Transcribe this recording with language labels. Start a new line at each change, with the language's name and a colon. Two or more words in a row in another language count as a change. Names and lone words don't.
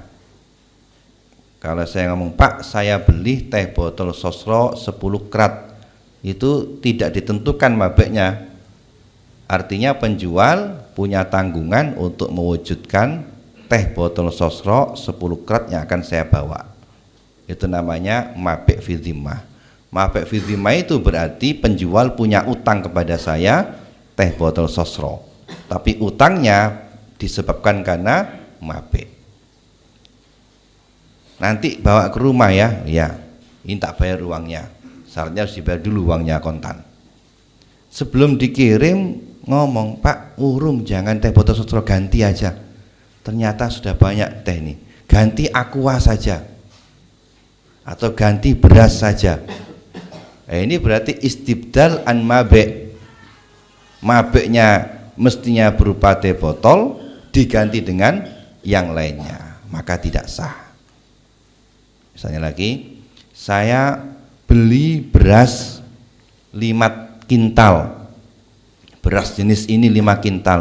Indonesian: Kalau saya ngomong, Pak saya beli teh botol sosro 10 krat, itu tidak ditentukan mabeknya. Artinya penjual punya tanggungan untuk mewujudkan teh botol sosro 10 krat yang akan saya bawa. Itu namanya
Arabic: مبيع في الذمة. مبيع في الذمة
Indonesian: itu berarti penjual punya utang kepada saya teh botol sosro, tapi utangnya disebabkan karena mabek. Nanti bawa ke rumah ya, ya, ini tak bayar uangnya, syaratnya harus dibayar dulu uangnya kontan. Sebelum dikirim ngomong, Pak urung, jangan teh botol sosro, ganti aja. Ternyata sudah banyak teh nih, ganti aqua saja atau ganti beras saja. Ini berarti
Arabic: استبدال عن مبيع.
Indonesian: Mabeknya mestinya berupa teh botol diganti dengan yang lainnya, maka tidak sah. Misalnya lagi, saya beli beras 5 kintal, beras jenis ini 5 kintal.